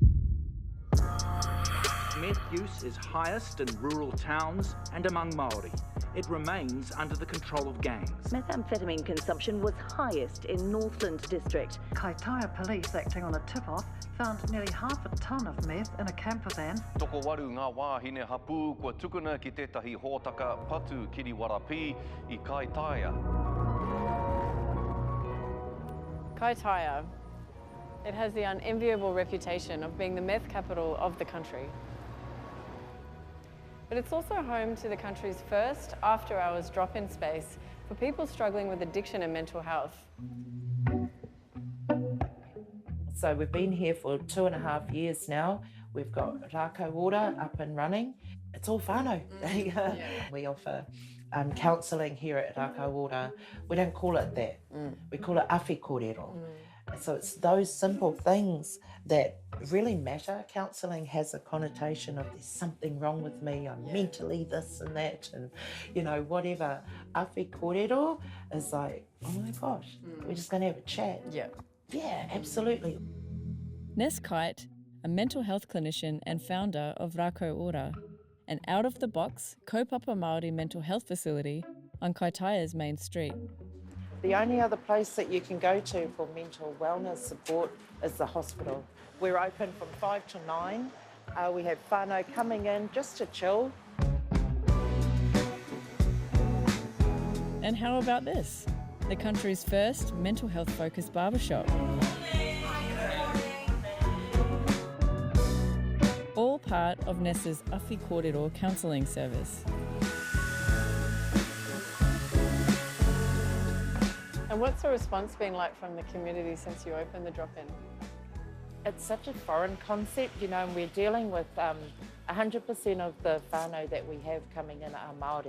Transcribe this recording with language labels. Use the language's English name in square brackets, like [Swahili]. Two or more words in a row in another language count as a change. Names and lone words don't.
[English] Meth use is highest in rural towns and among Māori. It remains under the control of gangs. Methamphetamine consumption was highest in Northland District. Kaitaia police, acting on a tip-off, found nearly half a tonne of meth in a camper van. [Māori] Toko waru ngā wāhine hapū kua tukuna ki tētahi hōtaka patu kiriwarapi I Kaitaia. [English] Kaitaia. It has the unenviable reputation of being the meth capital of the country. But it's also home to the country's first after-hours drop-in space for people struggling with addiction and mental health. So we've been here for 2.5 years now. We've got Rakau Ora up and running. It's all whānau. We offer counselling here at Rakau Ora. We don't call it that. We call it [Māori] awhi kōrero. [English] So it's those simple things that really matter. Counselling has a connotation of there's something wrong with me, I'm mentally this and that, and you know, whatever. [Māori] Awhi kōrero [English] is like, oh my gosh, we're just going to have a chat. Yeah, absolutely. Nessa, a mental health clinician and founder of Rakau Ora, an out-of-the-box [Māori] kaupapa Māori [English] mental health facility on Kaitaia's main street. The only other place that you can go to for mental wellness support is the hospital. We're open from 5 to 9. We have whānau coming in just to chill. And how about this? The country's first mental health-focused barbershop. All part of Nessa's [Māori] awhi kōrero [English] counselling service. And what's the response been like from the community since you opened the drop-in? It's such a foreign concept, you know, and we're dealing with 100% of the whānau that we have coming in are Māori.